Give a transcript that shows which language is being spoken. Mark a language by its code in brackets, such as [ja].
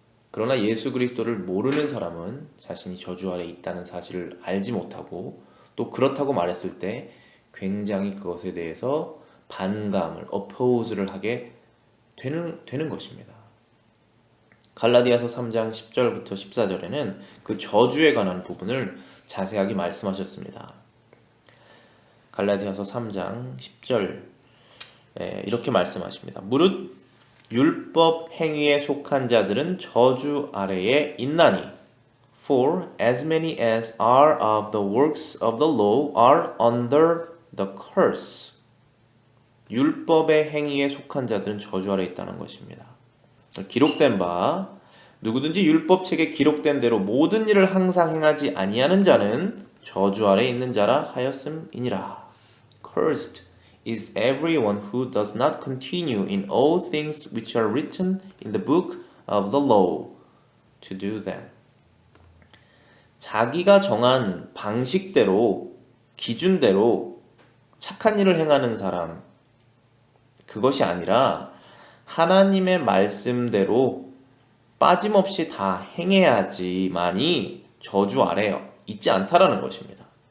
[ko] 그러나 예수 그리스도를 모르는 사람은 자신이 저주 아래 있다는 사실을 알지 못하고, 또 그렇다고 말했을 때 굉장히 그것에 대해서 반감을, oppose를 하게 되는 것입니다. 갈라디아서 3장 10절부터 14절에는 그 저주에 관한 부분을 자세하게 말씀하셨습니다. 갈라디아서 3장 10절 이렇게 말씀하십니다. 무릇 율법 행위에 속한 자들은 저주 아래에 있나니 [en] For as many as are of the works of the law are under the curse. [ko] 율법의 행위에 속한 자들은 저주 아래에 있다는 것입니다. 기록된 바 누구든지 율법책에 기록된 대로 모든 일을 항상 행하지 아니하는 자는 저주 아래에 있는 자라 하였음이니라. [en] Cursed is everyone who does not continue in all things which are written in the book of the law to do them. [ko] 자기가 정한 방식대로, 기준대로 착한 일을 행하는 사람, 그것이 아니라 하나님의 말씀대로 빠짐없이 다 행해야지만이 저주 아래에 있지 않다라는 것입니다.